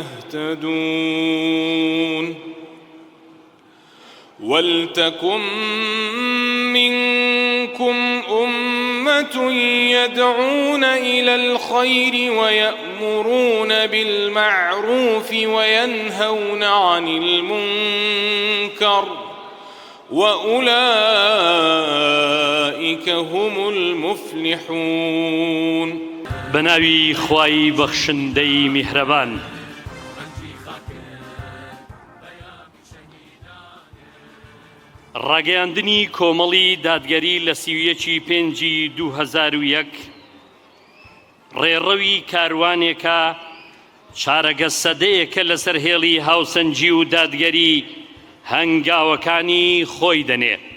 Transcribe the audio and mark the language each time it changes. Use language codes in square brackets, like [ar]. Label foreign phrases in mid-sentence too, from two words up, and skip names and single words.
[ar] تهتدون ولتكن منكم أمة يدعون إلى الخير ويأمرون بالمعروف وينهون عن المنكر وأولئك هم المفلحون. [ckb] بناوي خواي بخشندي مهربان ڕاگەیاندنی کۆمەڵی دادگەری لە 31/5/2001 ڕێڕەوی کاروانێکە چارەگە سەدەیەکە لەسەر هێڵی هاوسەنگی و دادگەری هەنگاوەکانی خۆی دەنێ.